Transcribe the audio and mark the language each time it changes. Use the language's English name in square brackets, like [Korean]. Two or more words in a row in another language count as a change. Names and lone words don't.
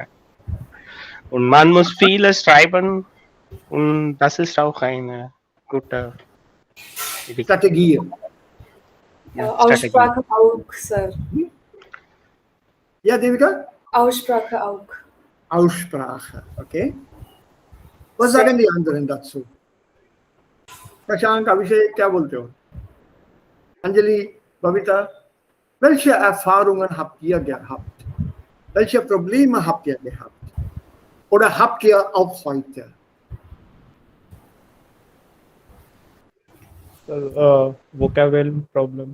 [German] Und man muss vieles schreiben und das ist auch eine gute Strategie. Aussprache auch, Sir. Ja, Devika? Aussprache auch. Aussprache, okay. Was sagen die anderen dazu? [Hindi] Shashank, Abhishek, क्या बोलते हो? [German] Anjali, Babita, welche Erfahrungen habt ihr gehabt? Welche Probleme habt ihr gehabt? Oder habt ihr auch heute? [English] Vocabulary problem.